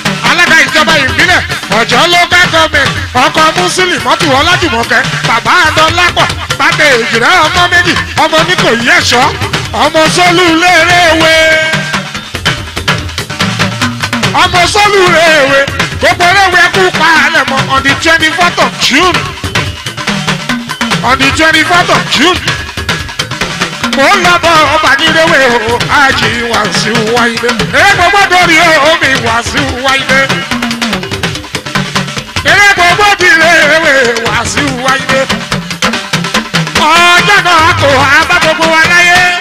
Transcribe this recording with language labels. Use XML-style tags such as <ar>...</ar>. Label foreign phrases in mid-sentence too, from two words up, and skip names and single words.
<yo>Alága ìjọba ìbílẹ̀, Ọ̀jọ́</yo> <en>local government,</en> <yo>ọkọ̀ Mùsùlùmí mọ́tò Ọlájùmọ̀kẹ́, bàbá Adọ́lápọ̀, bàbá Èjìrẹ́ ọmọ méjì, ọmọ ní kò yí ẹ̀ṣọ́, ọmọ Sólú léréwé. Ọmọ Sólú léréwé, gbogbo léréwé kú pa àlẹ̀ mọ́</yo> <en>on the twenty-fourth of June. On the twenty-fourth of June.</en> <yo>Mo ń lọ bọ ọba ní léwé o, Ájì Wàsíù Wáyé. Eré gbogbo dórí o, omi Wàsíù Wáyé. Eré gbogbo di léwé Wàsíù Wáyé. Ọjọ́ náà kò wá bá gbogbo wa láyé.</yo>